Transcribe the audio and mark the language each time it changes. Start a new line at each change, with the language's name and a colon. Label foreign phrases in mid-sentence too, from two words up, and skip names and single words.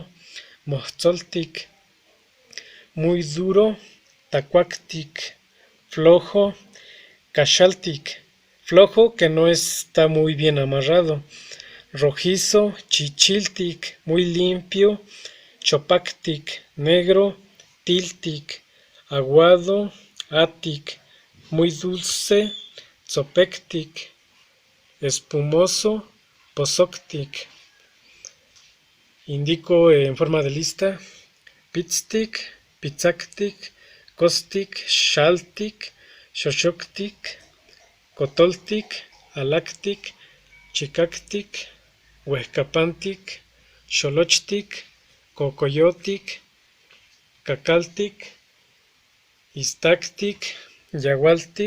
Spanish: moxoltic, muy duro, tacuactic, flojo, cachaltic, flojo que no está muy bien amarrado, rojizo, chichiltic, muy limpio, chopactic, negro, tiltic, aguado, atic, muy dulce, tzopectic, espumoso, posoctic. Indico en forma de lista:
Nahuatl languages: Pitstic, Pitzaktic, Kostic, Shaltic, Xoxoctic, Cotoltic, Alactic, Chicactic, Huescapantic, Xolochtic, Cocoyotic, Cacaltic, Iztactic, Yagualtic,